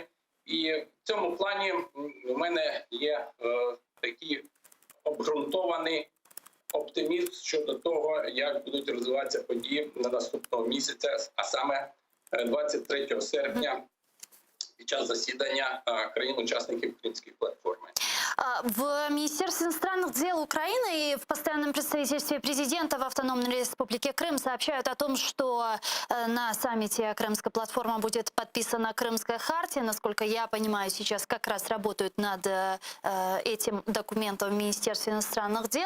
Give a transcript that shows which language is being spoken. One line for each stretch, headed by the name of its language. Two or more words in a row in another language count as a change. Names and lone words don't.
Ukrainian: І в цьому плані у мене є такий обґрунтований оптимізм щодо того, як будуть розвиватися події на наступного місяця, а саме 23 серпня під час засідання країн-учасників Кримської платформи.
Russian: В Министерстве иностранных дел Украины и в постоянном представительстве президента в Автономной Республике Крым сообщают о том, что на саммите Крымская платформа будет подписана Крымская хартия. Насколько я понимаю, сейчас как раз работают над этим документом в Министерстве иностранных дел.